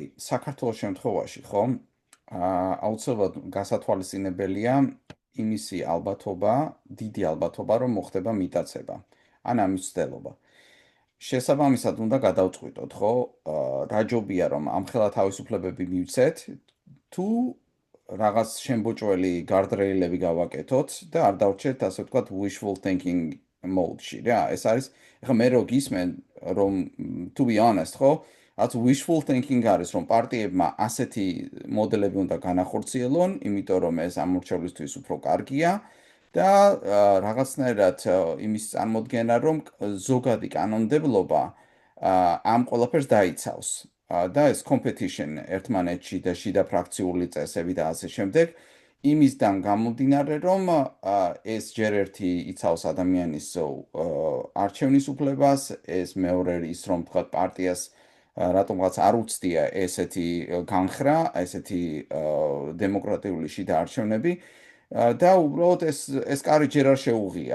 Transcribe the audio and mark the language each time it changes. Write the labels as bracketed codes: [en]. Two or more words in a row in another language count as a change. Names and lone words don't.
[ka] საქართველოს შემთხვევაში, ხო? აუცილებლად გასათვალისწინებელია იმისი ალბათობა, დიდი ალბათობა, რომ მოხდება მიტაცება. ან ამის ცდელობა. შესაბამისად უნდა გადავწყვიტოთ, ხო? რა ჯობია რომ ამხელა თავისუფლებები მივცეთ, თუ რაღაც შემბოჭველი გარდრეილები გავაკეთოთ და არ დავრჩეთ ასე ვთქვათ [en] wishful thinking mode- [ka] ში რა. ეს არის ეხლა მე რო გისმენ რომ [en] to be honest, [ka] ხო? რაც [en] wishful thinking [ka] არის რომ პარტიებმა ასეთი მოდელები უნდა განახორციელონ, იმიტომ რომ ეს ამორჩევლისთვის უფრო კარგია და რაღაცნაირად იმის წარმოდგენა რომ ზოგადი კანონმდებლობა ამ ყველაფერს დაიცავს. და ეს competition ერთმანეთში და შიდა ფრაქციული წესები და ასე შემდეგ იმისგან გამომდინარე რომ ეს ჯერ ერთი იცავს ადამიანის არჩევნის უფლებას, ეს მეორე ის რომ თქვა პარტიას რატომღაც არ უცდია ესეთი განხრა, ესეთი დემოკრატიული შიდა არჩევნები და უბრალოდ ეს კარი ჯერ არ შეუღია.